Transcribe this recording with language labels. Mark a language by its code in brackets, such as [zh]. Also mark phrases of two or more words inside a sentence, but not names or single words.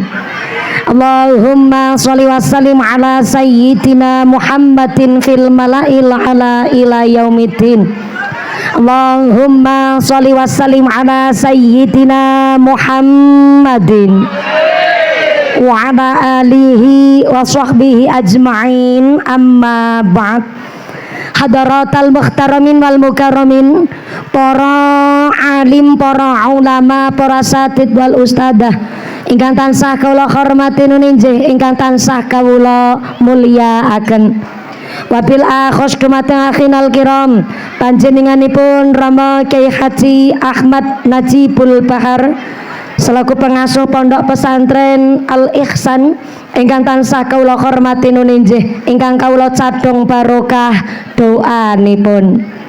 [ar] اللهم صل وسلم على سيدنا محمد في الملإ الأعلى إلى يوم الدين. اللهم صل وسلم على سيدنا محمد وعلى آله وصحبه أجمعين، أما بعد. حضرات المحترمين والمكرمين, [jv] para alim, para ulama, para satid [ar] والأستاذة [jv] ingkang tansah kawula hormati nuninjih, ingkang tansah kawula mulyakaken. [ar] وبالأخص [jv] dumateng [ar] أخينا الكرام, [jv] panjenenganipun Rama Kyai Haji Ahmad Najibul Bahar selaku pengasuh pondok pesantren Al Ihsan ingkang tansah kawula hormati nuninjih, ingkang kawula cadhong barokah doanipun.